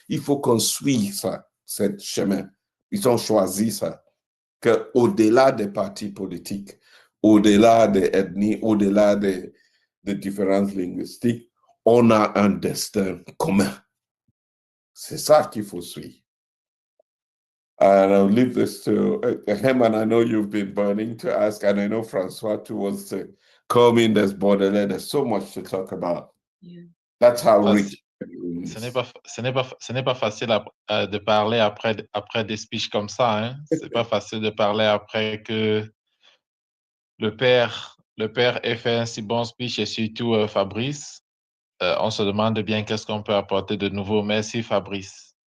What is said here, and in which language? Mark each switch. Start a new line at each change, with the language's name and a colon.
French: Il faut qu'on suive ce chemin. Ils ont choisi ça, qu'au-delà des partis politiques, au-delà des ethnies, au-delà des différences linguistiques, on a un destin commun. C'est ça qu'il faut suivre.
English: And I'll leave this to Herman. I know you've been burning to ask, and I know Francois too wants to come in. There's Baudelaire. There's so much to talk about. Yeah. That's how Ah, rich.
French: Ce n'est pas facile de parler après des speeches comme ça. Hein. C'est pas facile de parler après que le père ait fait un si bon speech et surtout Fabrice. On se demande bien qu'est-ce qu'on peut apporter de nouveau. Merci Fabrice.